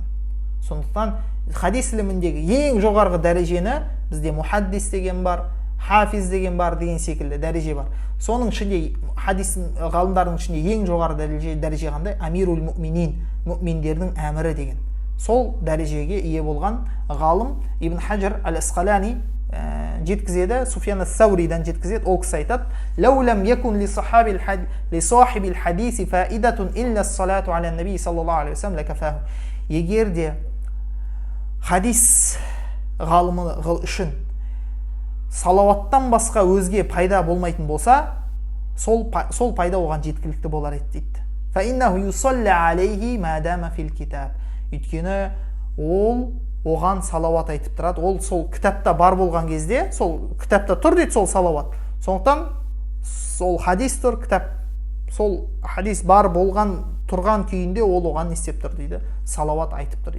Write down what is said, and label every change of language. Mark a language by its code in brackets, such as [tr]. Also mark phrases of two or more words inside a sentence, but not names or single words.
[kk] Сондықтан хадис іліміндегі ең жоғарғы дәрежені бізде мухаддис деген бар, хафиз деген бар деген секілді дәреже бар. Соның ішінде хадис ғалымдардың ішінде ең жоғары дәреже қандай? Амирул Муъминин, муъминдердің әмірі деген. Сол дәрежеге ие болған ғалым Ибн Хаджар Ал-Асқалани жеткізеді, Суфиян ас-Сауридан жеткізеді. Ол кісі айтады: [ar] "لو لم يكن لصاحب الحديث فائدة إلا الصلاة على النبي صلى الله عليه وسلم لكفاه." [kk] Егер де хадис ғалымы үшін салауаттан басқа өзге пайда болмайтын болса, сол пайда оған жеткілікті болар еді дейді. [ar] فَإِنَّهُ يُصَلَّ عَلَيْهِ مَا دَامَ فِي الْكِتَابِ. [kk] Өйткені ол оған салауат айтып тұрады. Ол сол кітапта бар болған кезде, сол кітапта тұр дейді сол салауат. Сондықтан сол хадис тұр, кітап, сол хадис бар болған тұрған күйінде ол оған не істеп тұр дейді? Салауат айтып тұр.